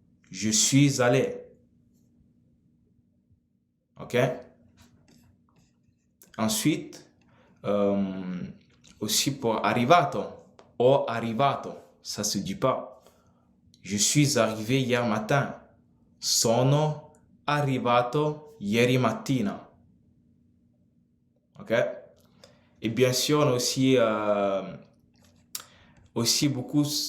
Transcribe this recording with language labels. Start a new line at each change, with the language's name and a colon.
French: Je suis allé. Ok? Ensuite, aussi pour arrivato. Ho arrivato. Ça se dit pas. Je suis arrivé hier matin.
Italian: Sono arrivato ieri mattina.
French: Ok? Et bien sûr, on a aussi beaucoup.